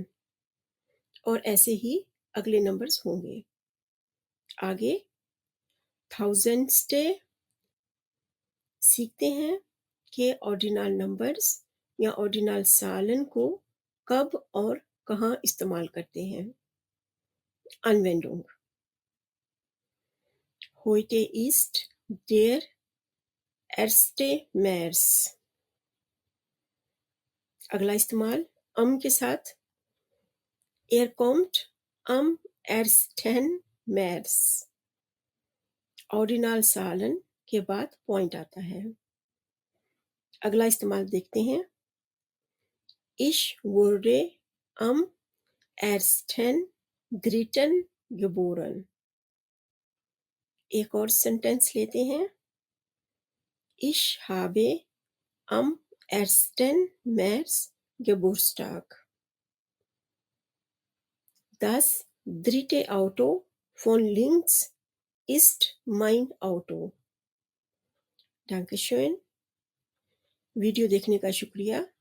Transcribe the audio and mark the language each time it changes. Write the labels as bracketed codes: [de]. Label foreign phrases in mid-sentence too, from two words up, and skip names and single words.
[ur] اور ایسے ہی اگلے نمبرز ہوں گے. آگے 1000 سیکھتے ہیں کہ [en] ordinal numbers [ur] یا [de] Ordinal Zahlen [ur] کو کب اور کہاں استعمال کرتے ہیں. [de] Anwendung. Heute ist der 1. März. [ur] اگلا استعمال am کے ساتھ [de] kommt am 1. März. Ordinal Zahlen [ur] کے بعد پوائنٹ آتا ہے. اگلا استعمال دیکھتے ہیں. [de] Ich wurde am 1.3. geboren. [ur] ایک اور سینٹینس لیتے ہیں. [de] Ich habe am 1. März Geburtstag. Das 3. Auto von links ist mein Auto. Dankeschön. [ur] ویڈیو دیکھنے کا شکریہ.